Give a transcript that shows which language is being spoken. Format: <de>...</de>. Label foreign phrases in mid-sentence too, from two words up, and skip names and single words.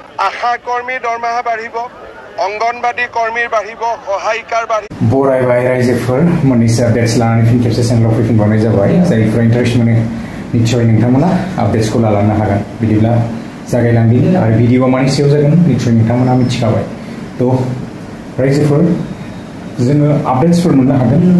<as>আশা কর্মীৰ দৰমহা বাঢ়িব, অঙ্গনবাদী কর্মীর বাড়িব, সহায়িকার বাড়িব।</as> <brx>बरायबाय रायजोफोर मोननैसो आपडेट्स लानानै फिन खेबसे चेनेलाव फैफिनबावनाय जाबाय। जायफोरा इन्टारेस्ट मोनो निश्चय नोंथांमोना आपडेट्सखौ लालांनो हागोन। बिदिब्ला जागायलांदिनि आरो भिडिअआ मानि सायाव जागोन निश्चय नोंथांमोना मिथिखाबाय। थ' रायजोफोर जोङो आपडेट्सफोर मोननो हागोन।</brx>